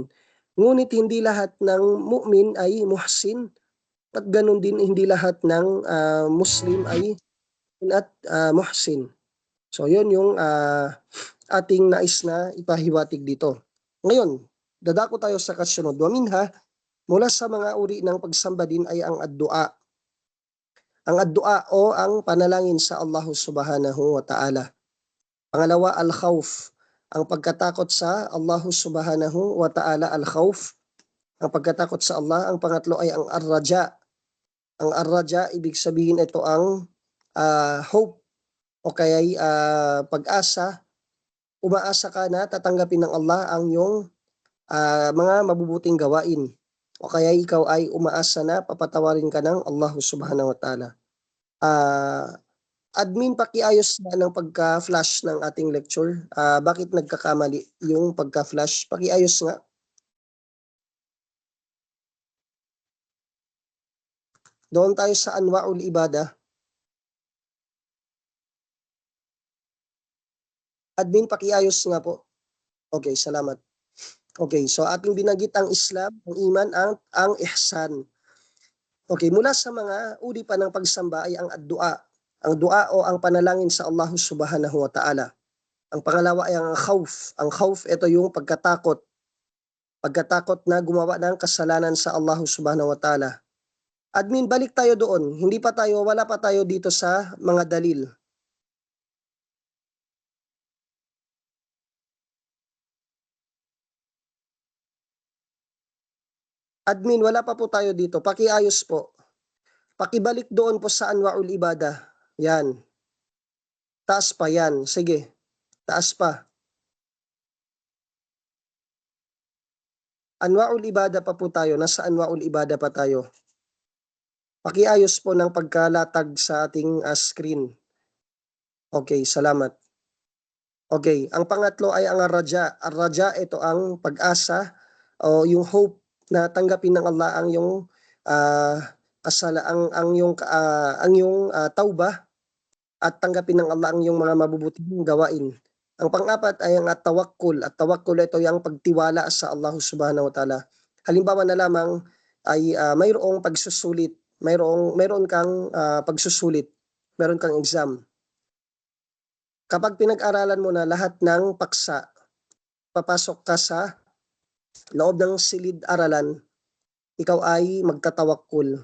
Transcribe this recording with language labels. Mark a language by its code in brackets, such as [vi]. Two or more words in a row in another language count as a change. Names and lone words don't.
[tl] Ngunit hindi lahat ng mu'min ay muhsin at ganon din hindi lahat ng Muslim ay at muhsin. So yun yung ating nais na ipahiwatig dito. Ngayon, dadako tayo sa kasunod. Waminha, mula sa mga uri ng pagsamba din ay ang ad-du'a. Ang ad-du'a o ang panalangin sa Allah [ar] سبحانه وتعالى. [tl] Pangalawa, al-khawf. Ang pagkatakot sa Allah [ar] سبحانه وتعالى, [tl] al-khawf. Ang pagkatakot sa Allah. Ang pangatlo ay ang ar-raja. Ang ar-raja, ibig sabihin ito ang hope o kaya pag-asa. Umaasa ka na tatanggapin ng Allah ang iyong mga mabubuting gawain. O kaya ikaw ay umaasa na papatawarin ka ng Allah [ar] سبحانه وتعالى. [tl] Admin, pakiayos na ng pagka-flash ng ating lecture. Bakit nagkakamali yung pagka-flash? Pakiayos nga. Doon tayo sa [ar] أنواع العبادة. [tl] Admin, pakiayos nga po. Okay, salamat. Okay, so ating binanggit ang Islam, ang iman, ang ihsan. Okay, mula sa mga uri pa ng pagsamba ay ang ad-du'a. Ang dua o ang panalangin sa Allah [ar] سبحانه وتعالى. [tl] Ang pangalawa ay ang khawf. Ang khawf, ito yung pagkatakot. Pagkatakot na gumawa ng kasalanan sa Allah [ar] سبحانه وتعالى. [tl] Admin, balik tayo doon. Wala pa tayo dito sa mga dalil. Admin, wala pa po tayo dito. Pakiayos po. Pakibalik doon po sa [ar] أنواع العبادة. [tl] Yan. Taas pa yan. Sige. Taas pa. [ar] أنواع العبادة [tl] pa po tayo. Nasa [ar] أنواع العبادة [tl] pa tayo. Pakiayos po ng pagkalatag sa ating screen. Okay, salamat. Okay, ang pangatlo ay ang ar-raja. Ar-raja, ito ang pag-asa o yung hope na tanggapin ng Allah ang yung ang yung tauba at tanggapin ng Allah ang yung mga mabubuting gawain. Ang pang-apat ay ang at-tawakkul. At tawakkul, ito yung pagtiwala sa Allah [ar] سبحانه وتعالى. [tl] Halimbawa na lamang ay mayroong pagsusulit, mayroon kang pagsusulit, mayroon kang exam. Kapag pinag-aralan mo na lahat ng paksa, papasok ka sa loob ng silid-aralan, ikaw ay magtatawakkul.